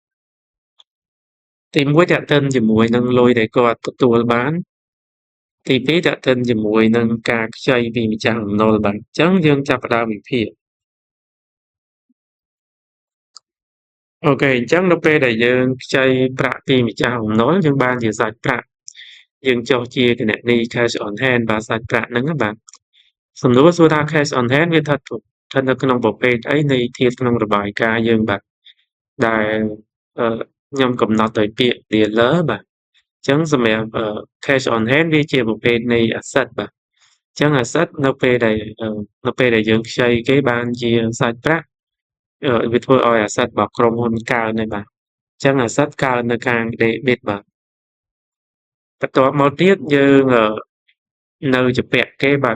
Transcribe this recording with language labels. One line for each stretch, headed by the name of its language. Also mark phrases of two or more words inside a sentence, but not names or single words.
Khmer: ទី1ទាក់ទិនជាមួយនឹងលុយដែលគាត់ទទួលបានទី2ទាក់ទិនជាមួយនឹងការខ្ចីពីម្ចាស់បំណុលបាទអញ្ចឹងយើងចាប់ផ្ដើមវិភាគ អូខេអញ្ចឹងនៅពេលដែលយើងខ្ចីប្រាក់ពីម្ចាស់បំណុលយើងបានជាសាច់ប្រាក់យើងចុះជាគណនី
English: cash on hand
Khmer: បាទសាច់ប្រាក់ហ្នឹងណាបាទសំណួរសួរថា
English: cash on hand
Khmer: វាស្ថិតនៅក្នុងប្រភេទអីនៃធាតុក្នុងរបាយការណ៍យើងបាទដែលខ្ញុំកំណត់ដោយពាក្យ dealer បាទអញ្ចឹងសម្រាប់ cash
English: on hand
Khmer: វាជាប្រភេទនៃ asset បាទអញ្ចឹង asset នៅពេលដែលយើងខ្ចីគេបានជាសាច់ប្រាក់វាធ្វើឲ្យ asset របស់ក្រុមហ៊ុនកើនហើយបាទអញ្ចឹង asset កើននៅខាង debit បាទបន្ទាប់មកទៀតយើងនៅជំពាក់គេបាទ